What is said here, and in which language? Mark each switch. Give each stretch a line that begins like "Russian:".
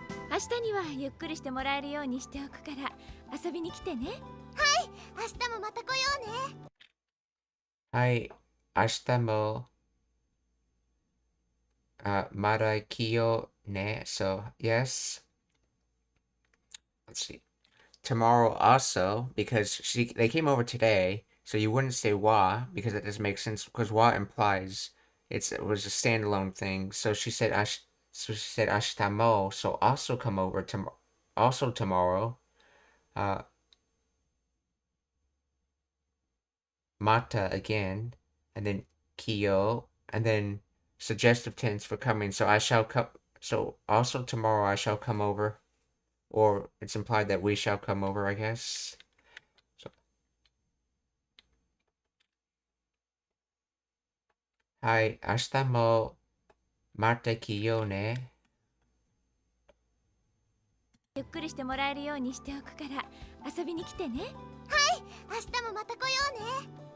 Japanese: 明日にはゆっくりしてもらえるようにしておくから遊びに来てね。はい、明日もまた来ようね。はい、明日もまた来ようね。
English: So, yes. Let's see. Tomorrow also, because they came over today, so you wouldn't say wa because that doesn't make sense because wa implies it was a standalone thing. So she said ashtamo, so also come over also tomorrow. Mata again, and then kiyo, and then suggestive tense for coming. So I shall come. So also tomorrow I shall come over, or it's implied that we shall come over, I guess.
Japanese: So, はい、明日もまた来ようね。ゆっくりしてもらえるようにしておくから遊びに来てね。はい、明日もまた来ようね。